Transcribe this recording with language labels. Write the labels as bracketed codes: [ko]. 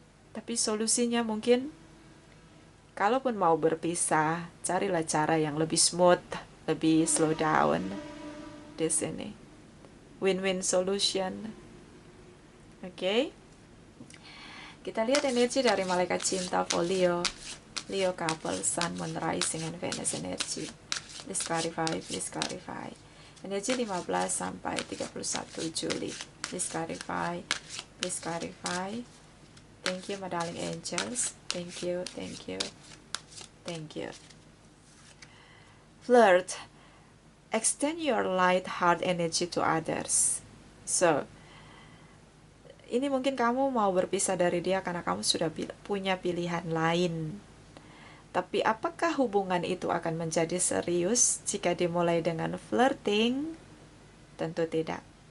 [id] Tapi solusinya mungkin, kalaupun mau berpisah, carilah cara yang lebih smooth, lebih [en] slow down [id] di sini. [en] Win-win solution. Oke? [id] Kita lihat energi dari malaikat cinta for Leo. [en] Leo couple, Sun, Moon, Rising, and Venus energy. Please clarify, please clarify. [id] Energi 15-31 Juli. [en] Please clarify, please clarify. Thank you, my darling angels. Thank you, thank you, thank you. Flirt. Extend your light heart energy to others. So, [id] ini mungkin kamu mau berpisah dari dia karena kamu sudah punya pilihan lain. Tapi apakah hubungan itu akan menjadi serius jika dimulai dengan flirting? Tentu tidak.